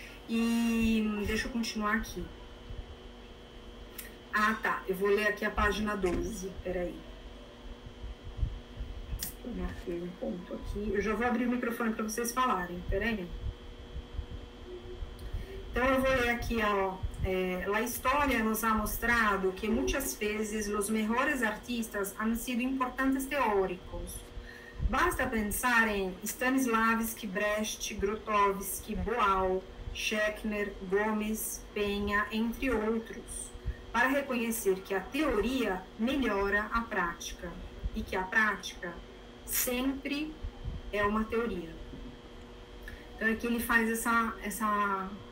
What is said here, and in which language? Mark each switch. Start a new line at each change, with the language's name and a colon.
Portuguese: E deixa eu continuar aqui. Tá. Eu vou ler aqui a página 12. Peraí. Eu marquei um ponto aqui. Eu já vou abrir o microfone para vocês falarem. Peraí. Então, eu vou ler aqui, ó.
Spanish: La historia nos ha mostrado que muchas veces los mejores artistas han sido importantes teóricos. Basta pensar en
Portuguese: Stanislavski, Brecht, Grotowski, Boal, Schechner, Gomes, Penha, entre outros, para reconhecer que a teoria melhora a prática e que a prática sempre é uma teoria. Então, aqui ele faz essa